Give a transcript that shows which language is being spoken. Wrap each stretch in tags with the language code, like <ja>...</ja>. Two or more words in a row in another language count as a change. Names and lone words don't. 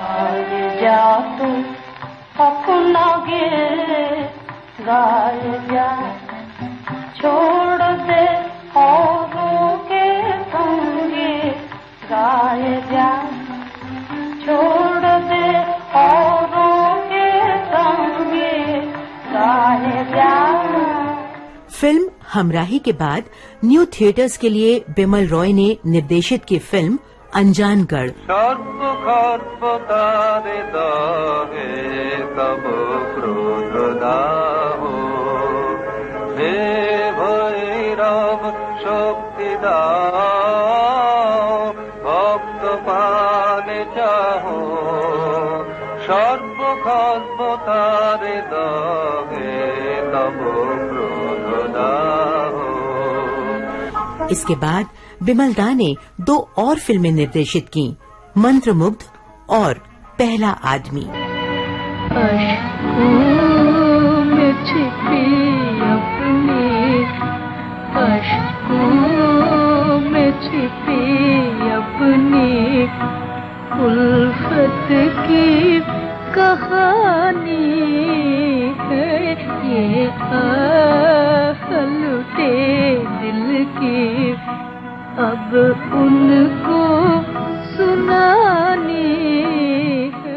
<hi>छोड़ दे औरों के संगे गाए जा, छोड़ दे औरों के संगे गाए जा। फिल्म हमराही के बाद न्यू थिएटर्स के लिए बिमल रॉय ने निर्देशित की फिल्म अनजानगढ़।</hi> <bn>ভক্ত পানে চাহো সর্বক্ষতারে দহে তব ক্রোধদাহ।</bn> <hi>इसके बाद बिमलदा ने 2 और फिल्में निर्देशित की, मंत्रमुग्ध और पहला आदमी। में छिपी अपनी अश्कों में छिपी अपनी उल्फत की कहानी है ये, लुटे दिल की अब उनको सुनानी है।</hi>